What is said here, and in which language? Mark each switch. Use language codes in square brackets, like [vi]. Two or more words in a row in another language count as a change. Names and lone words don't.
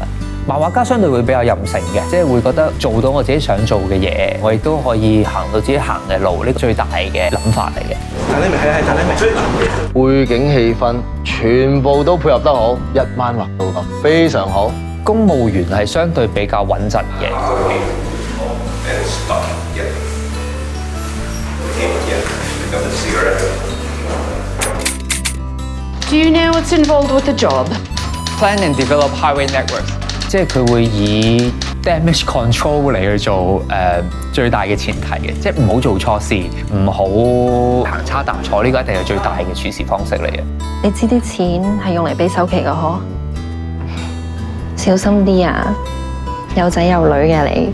[yue] 漫畫家相對會比較任性嘅，即係會覺得做到我自己想做嘅嘢，我亦都可以行到自己行嘅路，呢個最大嘅諗法嚟嘅。背景氣氛全部都配合得好，一彎畫到咁，非常好。公務員係相對比較穩陣嘅。 [en] Do you know what's involved with the job? Plan and develop highway networks， [yue] 即係佢會以 [en] damage control [yue] 嚟去做最大嘅前提嘅，即係唔好做錯事，唔好行差踏錯，呢個一定係最大嘅處事方式嚟嘅。你知啲錢係用嚟俾首期㗎嗬？小心啲啊！有仔有女嘅你。